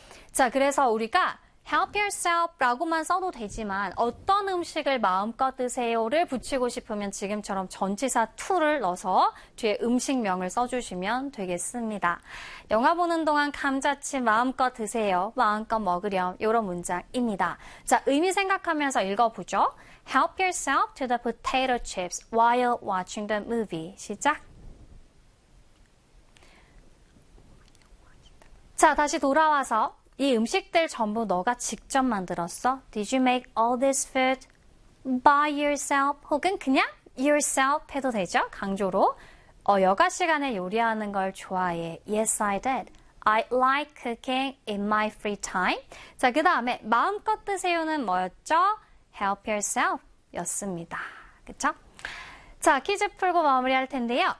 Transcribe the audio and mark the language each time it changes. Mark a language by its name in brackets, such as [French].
[Korean] 자, 그래서 우리가 [English] help yourself [Korean] 라고만 써도 되지만 어떤 음식을 마음껏 드세요를 붙이고 싶으면 지금처럼 전치사 to를 넣어서 뒤에 음식명을 써주시면 되겠습니다. 영화 보는 동안 감자칩 마음껏 드세요. 마음껏 먹으렴. 이런 문장입니다. 자, 의미 생각하면서 읽어보죠. [English] Help yourself to the potato chips while watching the movie. [Korean] 시작. 자, 다시 돌아와서 이 음식들 전부 너가 직접 만들었어? [English] Did you make all this food by yourself? [Korean] 혹은 그냥 yourself 해도 되죠? 강조로. 여가 시간에 요리하는 걸 좋아해. [English] Yes, I did. I like cooking in my free time. [Korean] 자, 그 다음에 마음껏 드세요는 뭐였죠? [English] Help yourself [Korean] 였습니다. 그쵸? 자, 퀴즈 풀고 마무리할 텐데요.